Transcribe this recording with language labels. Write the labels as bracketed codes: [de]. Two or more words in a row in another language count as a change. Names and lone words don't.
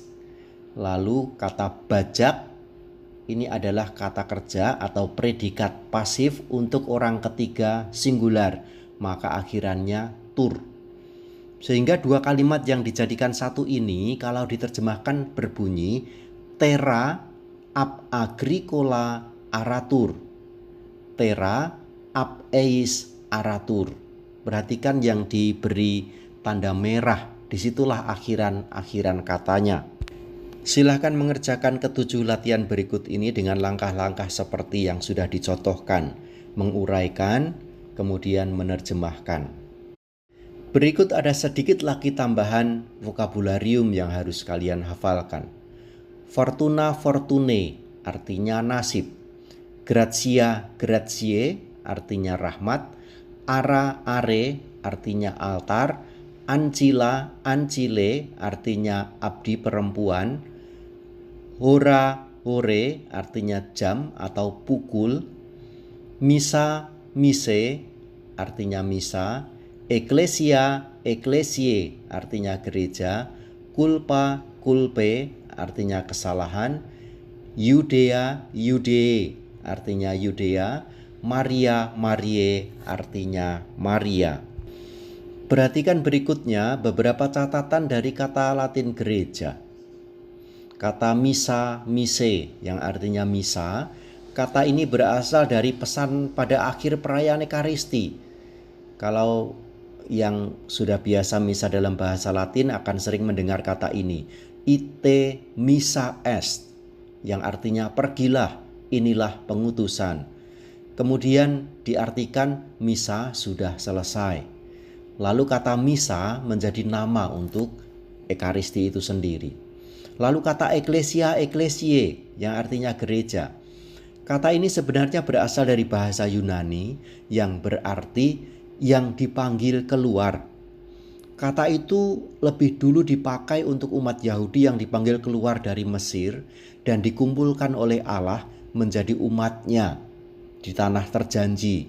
[id] Lalu kata bajak ini adalah kata kerja atau predikat pasif untuk orang ketiga singular, maka akhirannya tur. Sehingga 2 kalimat yang dijadikan satu ini kalau diterjemahkan berbunyi [la] terra ab agricola aratur. Terra ab eis aratur. [id] Perhatikan yang diberi tanda merah. Disitulah akhiran katanya. Silahkan mengerjakan ketujuh latihan berikut ini dengan langkah-langkah seperti yang sudah dicontohkan. Menguraikan, kemudian menerjemahkan. Berikut ada sedikit lagi tambahan vokabularium yang harus kalian hafalkan. [la] Fortuna fortune [id] artinya nasib. [la] Gratia gratiae [id] artinya rahmat. [la] Ara are [id] artinya altar. [la] Ancilla ancile [id] artinya abdi perempuan. [la] Hora hore [id] artinya jam atau pukul. [la] Misa mise [id] artinya misa. [la] Ecclesia ecclesiae [id] artinya gereja. [la] Culpa culpe [id] artinya kesalahan. Judea Judee artinya Yudea. Maria Mariae artinya Maria. Perhatikan berikutnya beberapa catatan dari kata Latin gereja. Kata [la] misa mise [id] yang artinya misa. Kata ini berasal dari pesan pada akhir perayaan Ekaristi. Kalau yang sudah biasa misa dalam bahasa Latin akan sering mendengar kata ini. [la] Ite missa est, [id] yang artinya pergilah, inilah pengutusan. Kemudian diartikan misa sudah selesai. Lalu kata misa menjadi nama untuk Ekaristi itu sendiri. Lalu kata [la] ecclesia ecclesiae [id] yang artinya gereja. Kata ini sebenarnya berasal dari bahasa Yunani yang berarti yang dipanggil keluar. Kata itu lebih dulu dipakai untuk umat Yahudi yang dipanggil keluar dari Mesir dan dikumpulkan oleh Allah menjadi umatnya di tanah terjanji.